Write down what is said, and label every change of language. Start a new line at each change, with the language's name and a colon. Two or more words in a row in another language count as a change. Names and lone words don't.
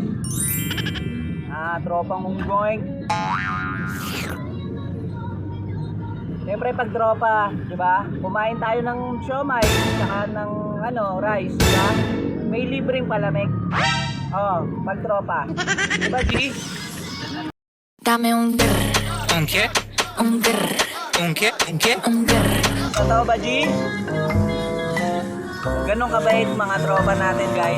Filipino: Tropang unggoing. Siyempre pag tropa, di ba? Kumain tayo ng siomay, saka ng rice, di ba? May libreng palamig. Oh, pag tropa. Di ba G?
Spanish: Dame un grr, ¿Un qué? un grr, ¿Un qué? ¿Un qué? un grr.
Filipino: Totoo ba, G? Ganun kabait mga tropa natin, guys.